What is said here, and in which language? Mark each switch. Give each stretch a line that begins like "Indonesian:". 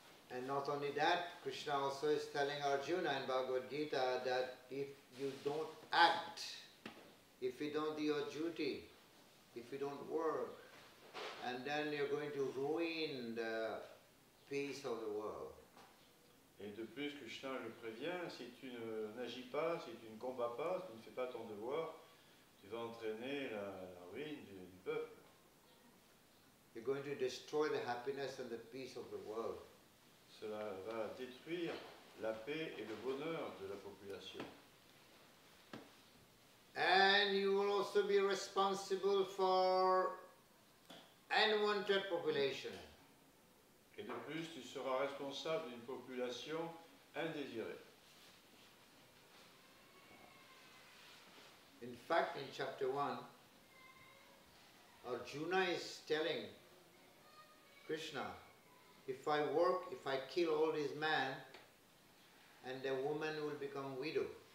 English: And not only that, Krishna also is telling Arjuna in Bhagavad Gita that if you don't act, if you don't do your duty, if you don't work, and then you're going to ruin the peace of the world.
French: Et de plus, Krishna le prévient, si tu n'agis pas, si tu ne combats pas, si tu ne fais pas ton devoir, tu vas entraîner la ruine du peuple.
English: You're going to destroy the happiness and the peace of the world.
French: Cela va détruire la paix et le bonheur de la population.
English: And you will also be responsible for unwanted population.
French: Et de plus, tu seras responsable d'une population indésirée.
English: In fact, in chapter 1, Arjuna is telling Krishna, if I kill all these men, and the woman will become widow.